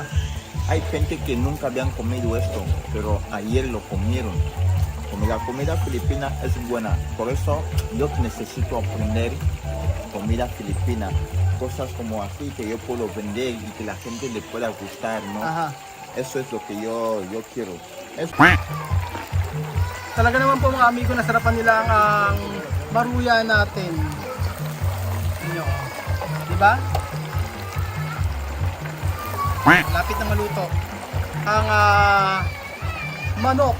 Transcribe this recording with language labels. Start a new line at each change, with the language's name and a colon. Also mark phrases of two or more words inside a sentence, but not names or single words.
Spanish: Hay gente que nunca habían comido esto, pero ayer lo comieron. La comida filipina es buena, por eso yo necesito aprender comida filipina, cosas como así que yo puedo vender y que la gente le pueda gustar, ¿no? Ajá. Eso es lo que yo quiero.
Filipino: Talaga naman po mga amigo, nasarapan nila ang maruya natin. Inyo. Diba? Lapit na maluto. Ang manok.